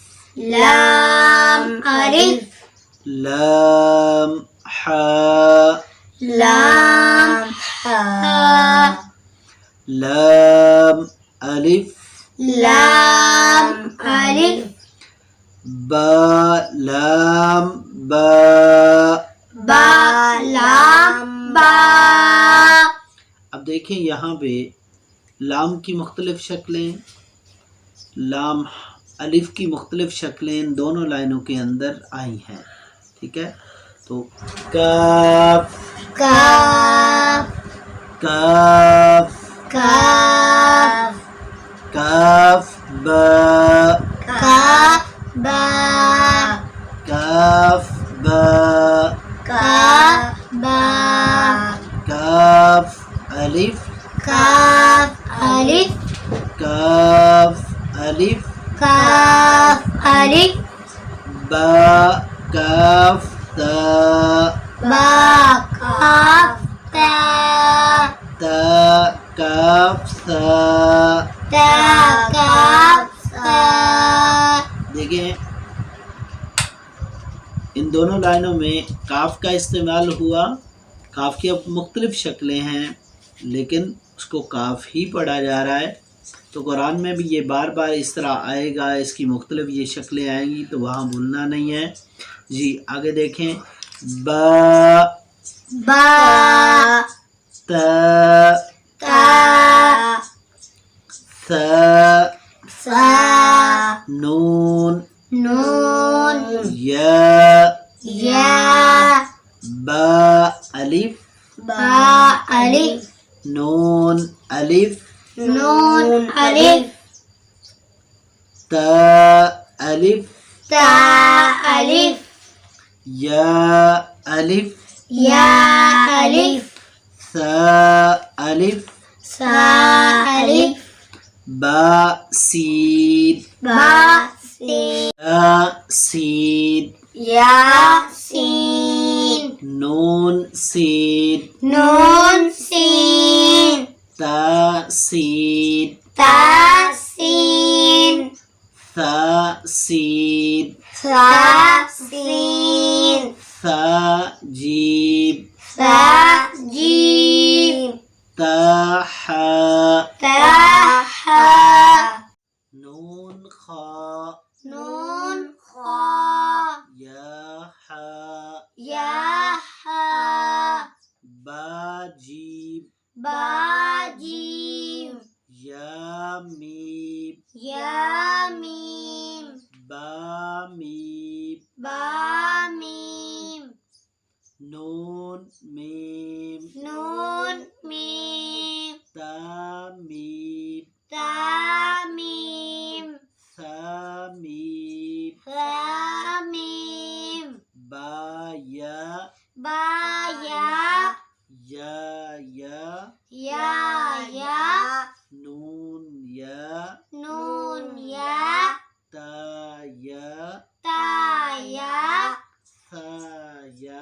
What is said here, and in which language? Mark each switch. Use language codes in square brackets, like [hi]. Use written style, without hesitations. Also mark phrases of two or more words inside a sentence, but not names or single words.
[ur] لام الف لام حا لام حا لام الف لام الف با لام با۔ با لام با۔ اب دیکھیں یہاں پہ لام کی مختلف شکلیں، لام الف کی مختلف شکلیں دونوں لائنوں کے اندر آئی ہیں، ٹھیک ہے؟ تو کاف کاف کاف کاف کاف با کاف با کاف با کاف با کاف الف کاف الف کاف الف کاف الف با کاف تا با کاف تا تا کاف تا۔ تا کاف تا۔ دیکھیں ان دونوں لائنوں میں کاف کا استعمال ہوا۔ کاف کی اب مختلف شکلیں ہیں لیکن اس کو کاف ہی پڑھا جا رہا ہے، تو قرآن میں بھی یہ بار بار اس طرح آئے گا، اس کی مختلف یہ شکلیں آئیں گی تو وہاں بھولنا نہیں ہے۔ جی آگے دیکھیں، با با تا تا ثا سا نون نون یا یا با الف با الف نون الف نون الف تا الف تا الف یا الف یا الف ثا الف سا الف با سین با سین یا سین یا سین نون سین نون سین تا سین تا سین ثا سین سا سین ثا جیم سا جیم تا حا تا حا نون خا نون خا یا حا یا حا با جیم با جیم یا میم یا میم با میم با میم نون میم نون میم تا میم تا میم ثا میم ثا میم با یا با یا یا یا نون یا نون یا تا یا تا یا ثا یا